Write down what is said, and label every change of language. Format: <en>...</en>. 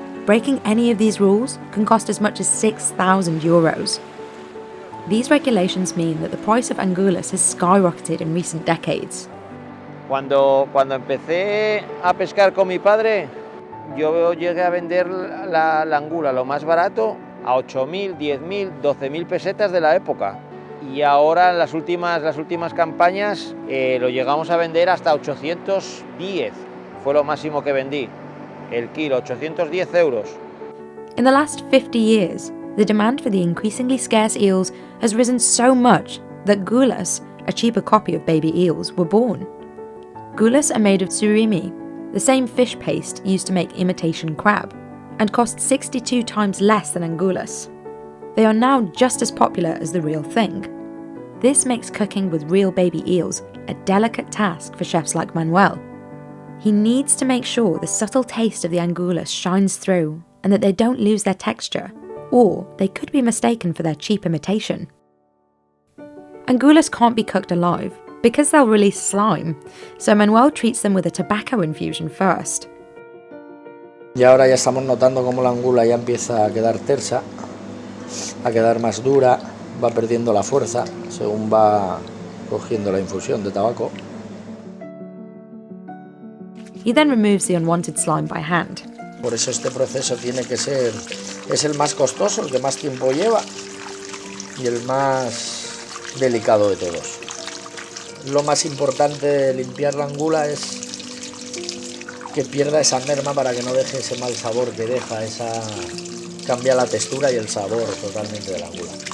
<en>Breaking any of these rules can cost as much as €6,000. These regulations mean that the price of angulus has skyrocketed in recent decades.</en> <es>Cuando empecé a pescar con mi padre, yo llegué a vender la angula, lo más barato, a 8.000, 10.000, 12.000 pesetas de la época. Y ahora en las últimas campañas lo llegamos a vender hasta 810, fue lo máximo que vendí, el kilo, 810 euros.</es> <en>In the last 50 years, the demand for the increasingly scarce eels has risen so much that gulas, a cheaper copy of baby eels, were born. Gulas are made of surimi, the same fish paste used to make imitation crab, and cost 62 times less than angulas. They are now just as popular as the real thing. This makes cooking with real baby eels a delicate task for chefs like Manuel. He needs to make sure the subtle taste of the angulas shines through and that they don't lose their texture, or they could be mistaken for their cheap imitation. Angulas can't be cooked alive because they'll release slime, so Manuel treats them with a tobacco infusion first.</en> <es>Y ahora ya estamos notando cómo la angula ya empieza a quedar tersa, a quedar más dura, va perdiendo la fuerza según va cogiendo la infusión de tabaco.</es> <en>He then removes the unwanted slime by hand.</en> <es>Por eso este proceso tiene que ser, es el más costoso, el que más tiempo lleva y el más delicado de todos. Lo más importante de limpiar la angula es que pierda esa merma para que no deje ese mal sabor que deja, cambia la textura y el sabor totalmente de la angula.</es>